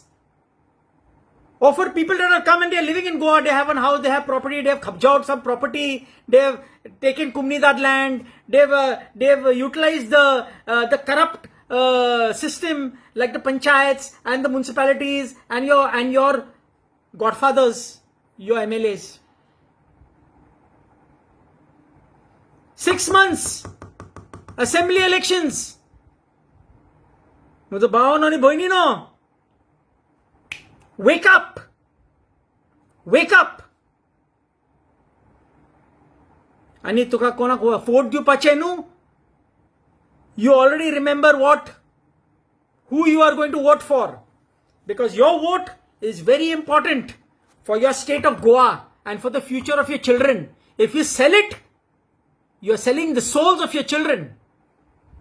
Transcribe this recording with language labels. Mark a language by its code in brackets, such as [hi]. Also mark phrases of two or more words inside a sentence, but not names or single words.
[en] Or for people that have come and they are living in Goa, they have a house, they have property, they have khabja out some property, they have taken Kumnidad land, they have utilized the corrupt system like the panchayats and the municipalities and your godfathers, your MLAs. 6 months, assembly elections. Wake up! Wake up! [kok] Ani tuka konak vote diupache nu? [en] You already remember who you are going to vote for. Because your vote is very important for your state of Goa and for the future of your children. If you sell it, you are selling the souls of your children.